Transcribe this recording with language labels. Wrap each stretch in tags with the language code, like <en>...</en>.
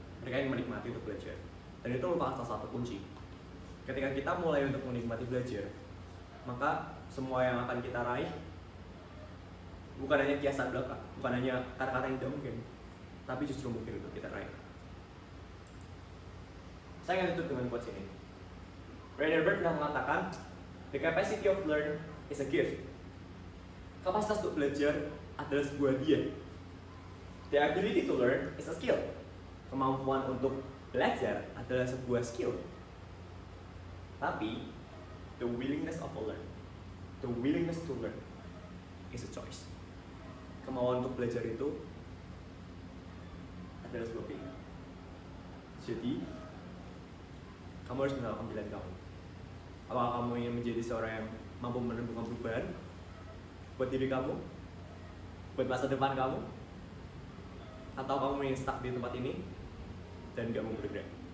<id>Mereka ingin menikmati untuk belajar, dan itu merupakan salah satu kunci. Ketika kita mulai untuk menikmati belajar, maka semua yang akan kita raih bukan hanya kiasan belaka, bukan hanya kata-kata yang tidak mungkin, tapi justru mungkin untuk kita raih. Saya akan tutup dengan quotes ini. Rainer Berg pernah mengatakan,</id> <en>"The capacity of learn is a gift."</en> <id>Kapasitas untuk belajar adalah sebuah hadiah.</id> <en>The ability to learn is a skill.</en> <id>Kemampuan untuk belajar adalah sebuah skill.</id> <en>Tapi the willingness of a learn, the willingness to learn is a choice.</en> <id>Kemauan untuk belajar itu adalah sebuah pilihan. Jadi, kamu harus menentukan pilihan kamu. Apakah kamu ingin menjadi seorang yang mampu menemukan perubahan buat diri kamu, buat masa depan kamu, atau kamu ingin stuck di tempat ini dan gak mau bergerak?</id>